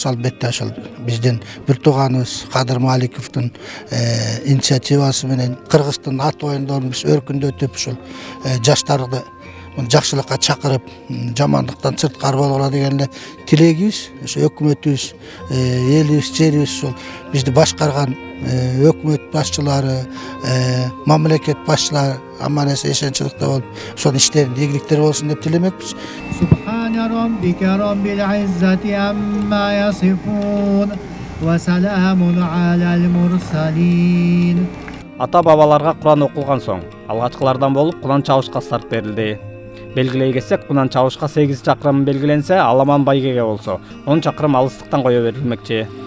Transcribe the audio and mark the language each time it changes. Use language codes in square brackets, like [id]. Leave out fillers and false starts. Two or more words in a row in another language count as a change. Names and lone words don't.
[ky] Албетте ошол биздин бир тууганыбыз Кадыр Маликовдун инициативасы менен Кыргыздын ат оюндарын биз өркүндөтүп, ушул жаштарды жакшылыкка чакырып, жамандыктан сырткары болгула деген эле тилегибиз. Ошо өкмөтүбүз, элибиз, жерибиз, ошол бизди башкарган өкмөт башчылары, мамлекет башчылары аман эсен эшенчиликте болуп, ошонун иштеринде ийгиликтер болсун деп тилемекпиз. [ar] سبحان ربك رب العزة عما يصفون وسلام على المرسلين. [ky] Ата бабаларга Куран окулган соң, алгачкылардан болуп Куран чабышка старт берилди. Белгилей кетсек, Куран чабышка 8 чакырым белгиленсе, Аламан байгеге болсо 10 чакырым алыстыктан кое берилмекчи.